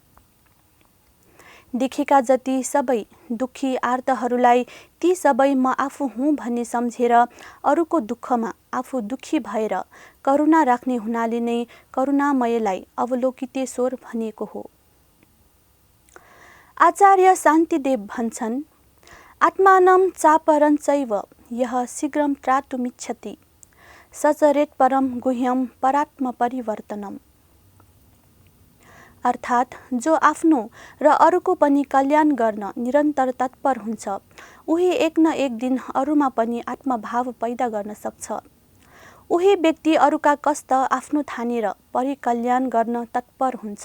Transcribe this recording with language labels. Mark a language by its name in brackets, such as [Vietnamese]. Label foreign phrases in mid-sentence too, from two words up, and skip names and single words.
[Nepali] देखेका जति सबै दुखी आर्तहरूलाई ती सबै म आफू हुँ भन्ने सम्झेर अरूको दुःखमा आफू दुखी भएर करुणा राख्ने हुनाले नै करुणामयलाई अवलोकितेश्वर भनिएको हो। आचार्य शान्तिदेव भन्छन्, [Sanskrit] आत्मानं चापरञ्चैव यः शीघ्रं त्रातुमिच्छति सचरेत् परम गुह्यम परात्म परिवर्तनम। [Nepali] अर्थात् जो आफ्नो र अरूको पनि कल्याण गर्न निरन्तर तत्पर हुन्छ उही एक न एक दिन अरूमा पनि आत्मभाव पैदा गर्न सक्छ। उही व्यक्ति अरूका कष्ट आफ्नो ठानेर परिकल्याण गर्न तत्पर हुन्छ।